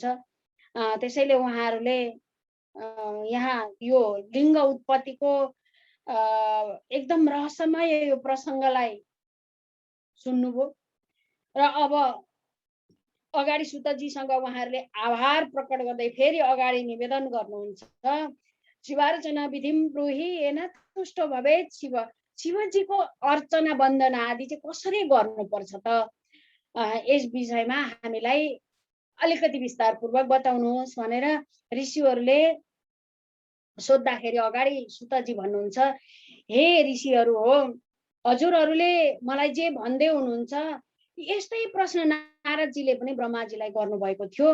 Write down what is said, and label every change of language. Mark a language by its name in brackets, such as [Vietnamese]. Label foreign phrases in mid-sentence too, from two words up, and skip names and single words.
[Nepali] त्यसैले उहाँहरूले यहाँ यो लिङ्ग उत्पत्तिको एकदम रहस्यमय यो प्रसङ्गलाई सुन्नुभयो र अब अगाडि सुतजीसँग उहाँहरूले आभार प्रकट गर्दै फेरि अगाडि निवेदन गर्नुहुन्छ, [Sanskrit] शिवार्चना विधिम ब्रूहि येन तुष्टो भवेत् शिव। [Nepali] शिवजीको अर्चना वन्दना आदि चाहिँ कसरी गर्नुपर्छ त, यस विषयमा हामीलाई अलिकति विस्तारपूर्वक बताउनुहोस् भनेर ऋषिहरूले सोद्धाखेरि अगाडि सुतजी भन्नुहुन्छ, हे ऋषिहरू हो, हजुरहरूले मलाई जे भन्दै हुनुहुन्छ यस्तै प्रश्न नारदजीले पनि ब्रह्माजीलाई गर्नुभएको थियो।